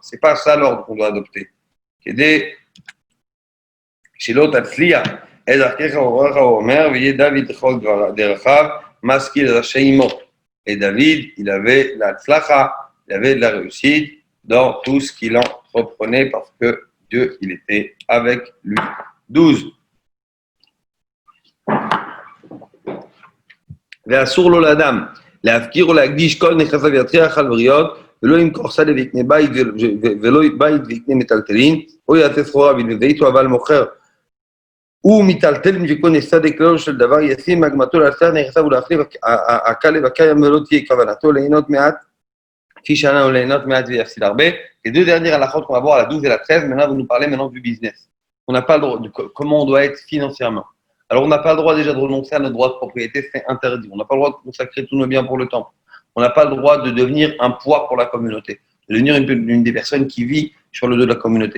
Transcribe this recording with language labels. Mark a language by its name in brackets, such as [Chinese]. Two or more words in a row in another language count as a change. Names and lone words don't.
[French] C'est pas ça l'ordre qu'on doit adopter. Chez l'autre, et David, il avait la tzlacha, il avait de la réussite dans tout ce qu'il entreprenait parce que Dieu, il était avec lui. 12. [Hebrew] ואסור לו לאדם להפקיר או להקדיש כל נכסיו ויטריח על בריות ולא ימכור שדה ויקנה בית ולא בית ויקנה מטלטלין או יעשה סחורה ויביא אבל מוכר הוא מטלטל ויקונה שדה כללו של דבר ישים מגמתו להסתר נכסיו ולהחליף הכלב הקיים ולא תהיה כוונתו ליהנות מעט כפי שנה ou ליהנות מעט ויפסיד הרבה. [French] Les deux dernières halachot qu'on va voir, la 12 et la 13, maintenant vous nous parlez maintenant du business. On n'a pas le droit de comment on doit être financièrement. Alors, on n'a pas le droit déjà de renoncer à notre droit de propriété, c'est interdit. On n'a pas le droit de consacrer tous nos biens pour le temple. On n'a pas le droit de devenir un poids pour la communauté, de devenir une des personnes qui vit sur le dos de la communauté.